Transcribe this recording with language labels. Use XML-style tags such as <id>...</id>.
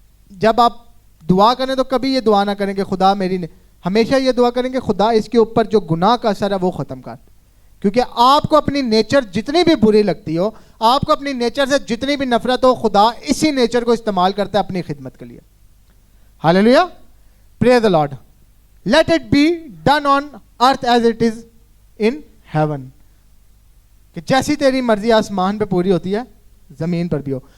<ur>جب آپ دعا کریں تو کبھی یہ دعا نہ کریں کہ خدا میری ہمیشہ یہ دعا کریں کہ خدا اس کے اوپر جو گناہ کا اثر ہے وہ ختم کر. کیونکہ آپ کو اپنی نیچر جتنی بھی بری لگتی ہو, آپ کو اپنی نیچر سے جتنی بھی نفرت ہو, خدا اسی نیچر کو استعمال کرتا ہے اپنی خدمت کے لیے.</ur> <en>Hallelujah. Praise the lord. Let it be done on earth as it is in heaven.</en> <ur>کہ جیسی تیری مرضی آسمان پہ پوری ہوتی ہے زمین پر بھی ہو.</ur>